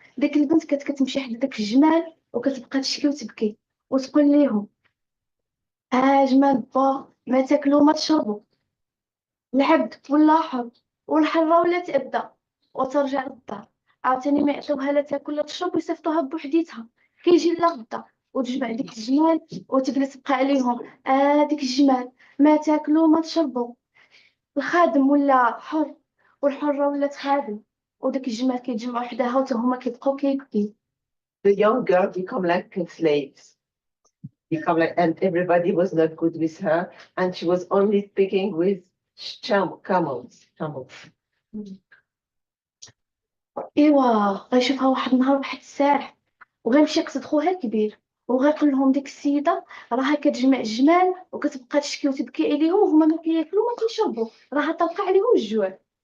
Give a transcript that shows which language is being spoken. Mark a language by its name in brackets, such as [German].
[Arabic] ديك البنت كانت كتمشي حدا داك الجمال وكتبقى تشكي وتبكي وتقول ليهم جمال با ما تاكلوا ما تشربوا، العبد ولا حر والحرة ولا تأبدى وترجع للدار، عاوتاني ما يعطيوها لا تاكل لا تشرب ويصيفطوها بوحديتها. كيجي لا غدا وتجمع ديك الجمال وتجلس تبقى عليهم ديك الجمال ما تاكلوا ما تشربوا، الخادم ولا حر والحرة ولات خادم، وديك الجمال كيتجمعوا حداها وتا هما كيبقاو كيبكيو. [English] The young girl become like slaves. Become like, and everybody was not good with her, and she was only speaking with camels. [Arabic] ايوا غيشوفها واحد النهار واحد السارح وغيمشي يقصد خوها الكبير وغيقول لهم ديك السيده راها كتجمع الجمال وكتبقى تشكي وتبكي عليهم وهما ما كياكلوا ما كيشربوا، راها طلقه عليهم الجوع.